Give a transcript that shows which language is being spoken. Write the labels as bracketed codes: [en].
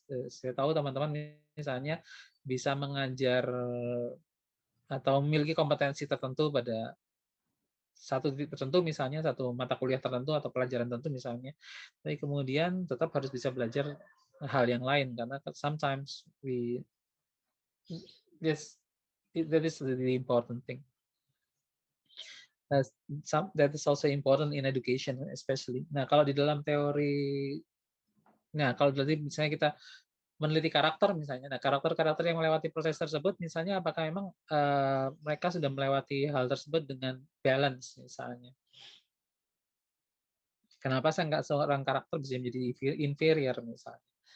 [id] Saya tahu teman-teman misalnya bisa mengajar atau memiliki kompetensi tertentu pada satu titik tertentu misalnya satu mata kuliah tertentu atau pelajaran tertentu misalnya, tapi kemudian tetap harus bisa belajar hal yang lain karena [en] sometimes yes that is the important thing. That is also important in education especially. [id] Nah kalau di dalam teori, kalau misalnya kita meneliti karakter misalnya, nah karakter-karakter yang melewati proses tersebut misalnya apakah memang mereka sudah melewati hal tersebut dengan balance misalnya. Kenapa saya nggak seorang karakter bisa menjadi inferior misalnya?